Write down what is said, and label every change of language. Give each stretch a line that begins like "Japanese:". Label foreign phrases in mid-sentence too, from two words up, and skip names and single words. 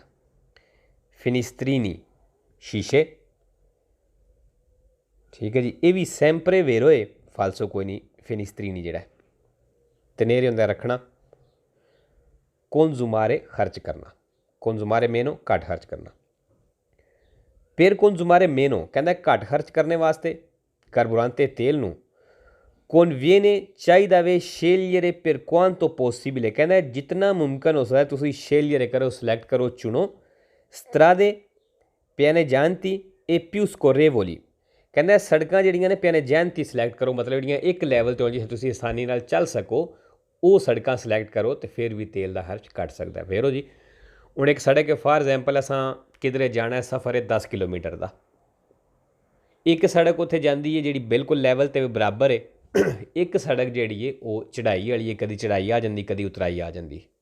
Punjabi: ਫਿਨਿਸਟਰੀਨੀ ਸ਼ੀਸ਼ੇ, ਠੀਕ ਹੈ ਜੀ, ਇਹ ਵੀ
Italian: sempre vero
Punjabi: ਹੈ, ਫਾਲਸੋ ਕੋਈ ਨਹੀਂ, ਫਿਨਿਸਟਰੀਨੀ ਜਿਹੜਾ ਤਨੇਰੇ ਹੁੰਦਾ ਰੱਖਣਾ। ਕੰਜ਼ੂਮਾਰੇ ਖਰਚ ਕਰਨਾ,
Italian: consumare meno
Punjabi: ਘੱਟ ਖਰਚ ਕਰਨਾ। ਫਿਰ
Italian: consumare meno
Punjabi: ਕਹਿੰਦਾ ਘੱਟ ਖਰਚ ਕਰਨੇ ਵਾਸਤੇ ਕਾਰਬੋਰਾਂਤੇ ਤੇਲ ਨੂੰ conviene ਚਾਹੀਦਾ ਵੇ
Italian: scegliere per quanto possibile,
Punjabi: ਕਹਿੰਦਾ ਜਿਤਨਾ ਮੁਮਕਿਨ ਹੋ ਸਕਦਾ ਤੁਸੀਂ scegliere ਕਰੋ, ਸਿਲੈਕਟ ਕਰੋ, ਚੁਣੋ
Italian: strade pianeggianti e più scorrevoli,
Punjabi: ਕਹਿੰਦਾ ਸੜਕਾਂ ਜਿਹੜੀਆਂ ਨੇ pianeggianti ਸਿਲੈਕਟ ਕਰੋ, ਮਤਲਬ ਜਿਹੜੀਆਂ ਇੱਕ ਲੈਵਲ 'ਤੇ ਹੋਣ ਜਿੱਥੇ ਤੁਸੀਂ ਆਸਾਨੀ ਨਾਲ ਚੱਲ ਸਕੋ, ਉਹ ਸੜਕਾਂ ਸਿਲੈਕਟ ਕਰੋ ਤੇ ਫਿਰ ਵੀ ਤੇਲ ਦਾ ਖਰਚ ਘੱਟ ਸਕਦਾ। ਵੇਰੋ ਜੀ ਹੁਣ ਇੱਕ ਸੜਕ ਹੈ,
English: for example
Punjabi: ਅਸਾਂ ਕਿਧਰੇ ਜਾਣਾ ਸਫ਼ਰ ਹੈ 10 ਕਿਲੋਮੀਟਰ ਦਾ, ਇੱਕ ਸੜਕ ਉੱਥੇ ਜਾਂਦੀ ਹੈ ਜਿਹੜੀ ਬਿਲਕੁਲ ਲੈਵਲ 'ਤੇ ਬਰਾਬਰ ਹੈ, ਇੱਕ ਸੜਕ ਜਿਹੜੀ ਹੈ ਉਹ ਚੜ੍ਹਾਈ ਵਾਲੀ ਹੈ, ਕਦੀ ਚੜ੍ਹਾਈ ਆ ਜਾਂਦੀ ਕਦੀ ਉਤਰਾਈ ਆ ਜਾਂਦੀ।